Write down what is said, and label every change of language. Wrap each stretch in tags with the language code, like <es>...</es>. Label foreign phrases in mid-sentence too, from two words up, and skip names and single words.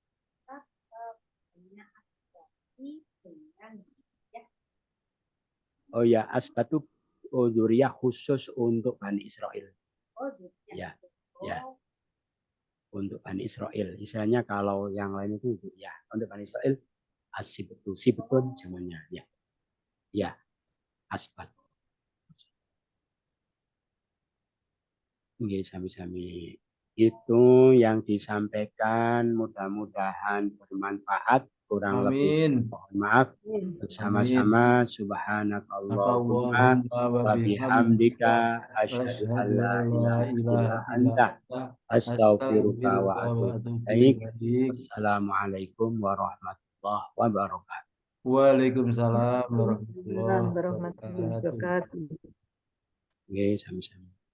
<id>Oh ya,</id> <ar>أسباط ذرية</ar> <id>khusus untuk Bani Israel. Ya, ya. Untuk Bani Israel. Istilahnya kalau yang lain itu ya, untuk Bani Israel sibtun jamannya ya. Ya.</id> <jv>Asbat. Nggih sami-sami.</jv> <id>Itu yang disampaikan, mudah-mudahan bermanfaat. Kurang lebih mohon maaf.</id> <ar>Bersama-sama سبحانك اللهم وبحمدك أشهد أن لا إله إلا أنت أستغفرك وأتوب إليك. السلام عليكم ورحمة الله وبركاته. وعليكم السلام ورحمة الله wabarakatuh.</ar> <jv>Nggih sami-sami.</jv>